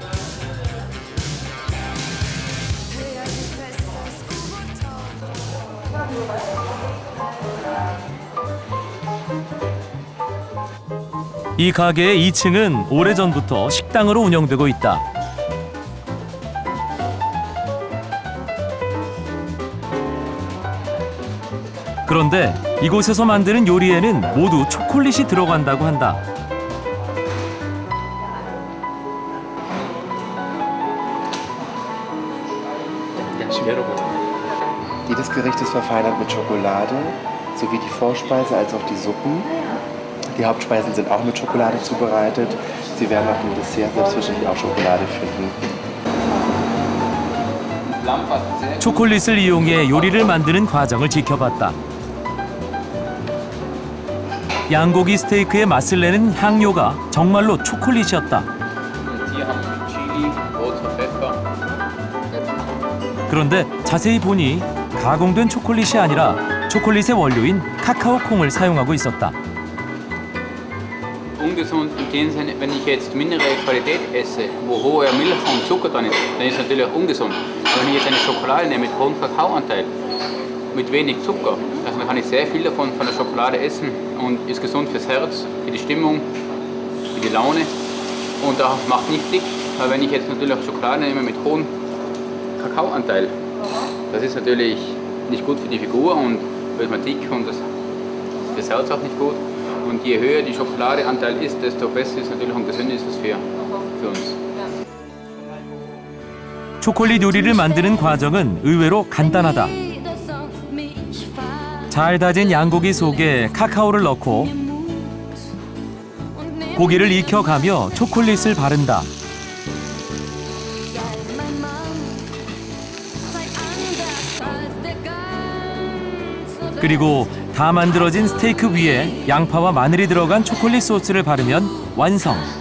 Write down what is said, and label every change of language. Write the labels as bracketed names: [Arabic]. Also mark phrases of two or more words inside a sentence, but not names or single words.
[Korean] 이 가게의 2층은 오래전부터 식당으로 운영되고 있다. 그런데 이곳에서 만드는 요리에는 모두 초콜릿이 들어간다고 한다. [German] Jedes Gericht ist verfeinert mit Schokolade, sowie die Vorspeise als auch die Suppen. Die Hauptspeisen sind auch mit Schokolade zubereitet. Sie werden auch im Dessert selbstverständlich auch Schokolade finden. [Korean] 초콜릿을 이용해 요리를 만드는 과정을 지켜봤다. 양고기 스테이크의 맛을 내는 향료가 정말로 초콜릿이었다. 그런데 자세히 보니 가공된 초콜릿이 아니라 초콜릿의 원료인 카카오 콩을 사용하고 있었다. [German] Ungesund in dem Sinne, wenn ich jetzt minerale Qualität esse, wo hoher Milch und Zucker drin ist, dann ist es natürlich auch ungesund. Aber wenn ich jetzt eine Schokolade nehme mit hohem Kakaoanteil, mit wenig Zucker, also dann kann ich sehr viel davon von der Schokolade essen und ist gesund fürs Herz, für die Stimmung, für die Laune und auch macht nicht dick. Aber wenn ich jetzt natürlich auch Schokolade nehme mit hohem Kakaoanteil, das ist natürlich nicht gut für die Figur und wird man dick und das fürs Herz auch nicht gut. Und je höher die Schokoladeanteil ist, desto besser ist natürlich und gesünder ist es für uns. [Korean] 초콜릿 요리를 만드는 과정은 의외로 간단하다. 잘 다진 양고기 속에 카카오를 넣고 고기를 익혀가며 초콜릿을 바른다. 그리고 다 만들어진 스테이크 위에 양파와 마늘이 들어간 초콜릿 소스를 바르면 완성.